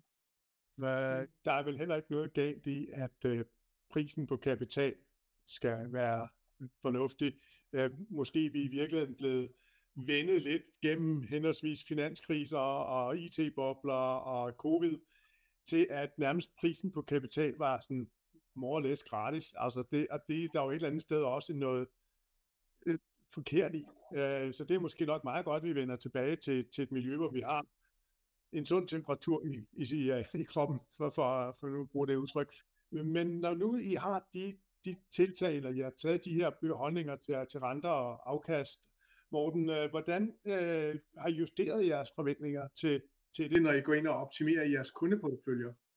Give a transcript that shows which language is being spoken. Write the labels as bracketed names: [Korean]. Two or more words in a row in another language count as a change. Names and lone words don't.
[Danish] Der er vel heller ikke noget galt i, at prisen på kapital skal være fornuftig. Måske vi i virkeligheden blevet vendet lidt gennem henholdsvis finanskriser og IT-bobler og covid, til at nærmest prisen på kapital var sådan [English] more or less [Danish] gratis. Altså det der er jo et eller andet sted også noget forkert i. Så det er måske nok meget godt, at vi vender tilbage til et miljø, hvor vi har en sund temperatur i kroppen, for nu at bruge det udtryk. Men når nu I har de tiltag, eller I har taget de her holdninger til renter og afkast, Morten, hvordan har I justeret jeres forventninger til det, når I går ind og optimerer jeres kundeporteføljer?